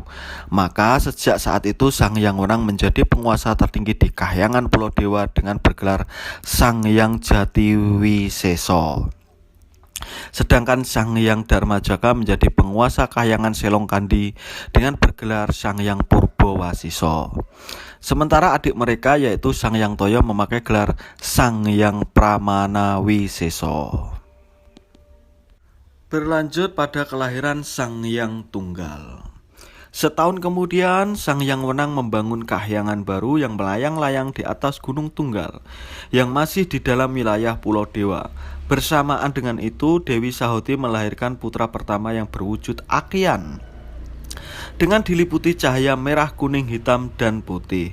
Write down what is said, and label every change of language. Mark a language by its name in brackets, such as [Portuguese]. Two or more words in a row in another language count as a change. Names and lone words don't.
[Indonesian] Maka sejak saat itu Sang Hyang Wenang menjadi penguasa tertinggi di Kahyangan Pulau Dewa dengan bergelar Sang Hyang Jatiwiseso. Sedangkan Sang Hyang Dharmajaka menjadi penguasa Kahyangan Selongkandi dengan bergelar Sang Hyang Purbawasiso. Sementara adik mereka yaitu Sang Hyang Toya memakai gelar Sang Hyang Pramanawiseso. Berlanjut pada kelahiran Sang Hyang Tunggal. Setahun kemudian Sang Hyang Wenang membangun kahyangan baru yang melayang-layang di atas Gunung Tunggal yang masih di dalam wilayah Pulau Dewa. Bersamaan dengan itu Dewi Sahoti melahirkan putra pertama yang berwujud akian dengan diliputi cahaya merah, kuning, hitam, dan putih.